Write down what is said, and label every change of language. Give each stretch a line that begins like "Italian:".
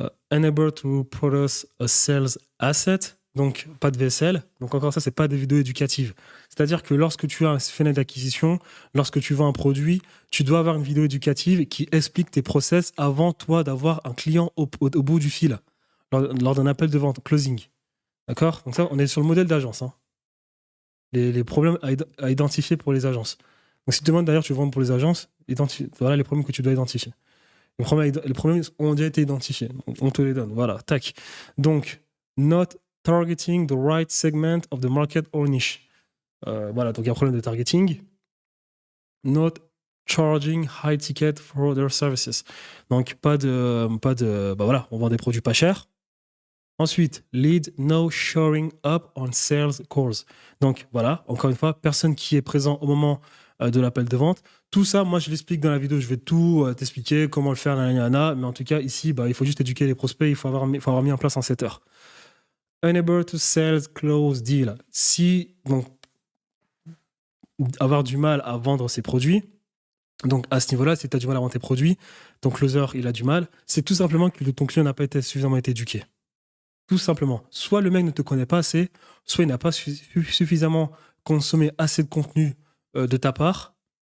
English: Enable to produce a sales asset.
French: Donc, pas de VSL. Donc, encore ça, c'est pas des vidéos éducatives. C'est-à-dire que lorsque tu as un funnel d'acquisition, lorsque tu vends un produit, tu dois avoir une vidéo éducative qui explique tes process avant toi d'avoir un client au bout du fil, lors d'un appel de vente, closing. D'accord? Donc, ça, on est sur le modèle d'agence. Hein. Les problèmes à identifier pour les agences. Donc, si tu demandes d'ailleurs, tu vends pour les agences, voilà les problèmes que tu dois identifier. Les problèmes ont déjà été identifiés. On te les donne. Voilà, tac.
English: Donc, not targeting the right segment of the market or niche.
French: Voilà, donc il y a un problème de targeting.
English: Not charging high ticket for their services.
French: Donc, bah voilà, on vend des produits pas chers.
English: Ensuite, lead no showing up on sales calls.
French: Donc voilà, encore une fois, personne qui est présent au moment de l'appel de vente. Tout ça, moi, je l'explique dans la vidéo. Je vais tout t'expliquer comment le faire, nanana. Mais en tout cas, ici, bah, il faut juste éduquer les prospects. Il faut avoir mis en place un setter.
English: Unable to sell close deal.
French: Si, donc, avoir du mal à vendre ses produits. Donc, à ce niveau-là, si tu as du mal à vendre tes produits, ton closer, il a du mal. C'est tout simplement que ton client n'a pas été suffisamment été éduqué. Tout simplement. Soit le mec ne te connaît pas assez, soit il n'a pas suffisamment consommé assez de contenu de ta part.